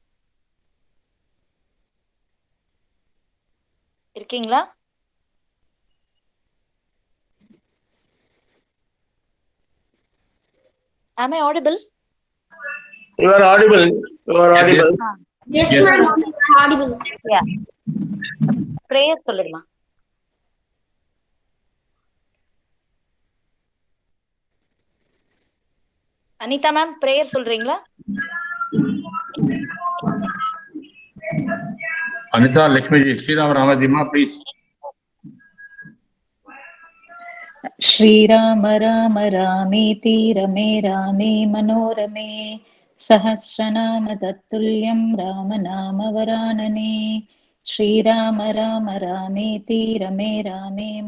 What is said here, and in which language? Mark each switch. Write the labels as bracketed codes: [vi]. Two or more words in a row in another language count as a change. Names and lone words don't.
[ta] இருக்கீங்களா? [en] Am I audible? You are audible. You are audible. Yes, Yes. ma'am. You are audible. [ta] Yeah. Prayer சொல்லுமா. அனிதா மேம் பிரேயர் சொல்றீங்களா? [en] Anita, Lakshmi ji, Sriram Ramaji Ma, please. [sa] श्रीराम राम रामेति रमे रामे मनोरमे सहस्रनाम तत्तुल्यं राम नाम वरानने श्रीराम राम रामेति रमे रामे